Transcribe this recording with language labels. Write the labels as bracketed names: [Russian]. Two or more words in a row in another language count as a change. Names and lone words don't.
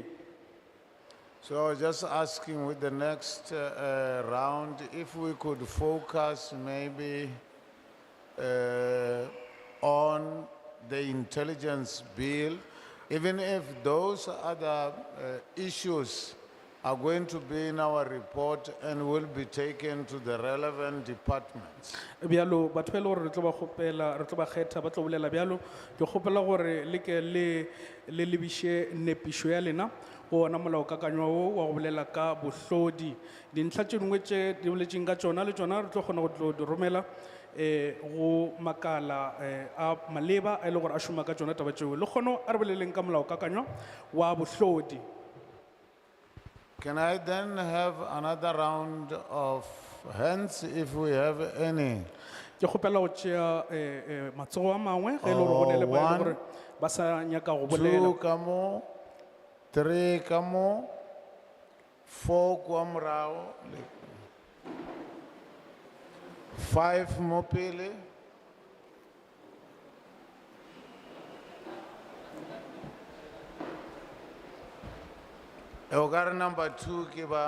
[English] So I was just asking with the next round, if we could focus maybe on the intelligence bill, even if those other issues are going to be in our report and will be taken to the relevant departments. [Northern Sotho] Bialo batho ba e le gore re tlo ba kgopela re tlo ba kgetha ba tlo bolela bialo ke kgopela gore le ke le lebishe nepišo ya lena go ona molaokakanywa wo wa go bolela ka bohlodi dintlha tše dingwe tše di boletšeng ka tšona le tšona re tlo kgona go tlo di romela go makala a maleba a e le gore a šoma ka tšona taba tšeo le kgono a re boleleng ka molaokakanywa wa bohlodi. [English] Can I then have another round of hands if we have any? [Northern Sotho] Ke kgopela go tšea matsogo a mangwe ge e le gore go ne le ba e le gore ba sa nyaka go bolela. 2 ka mo, 3 ka mo, 4 kwa morago, 5 mo pele. Ogara number 2 kiba.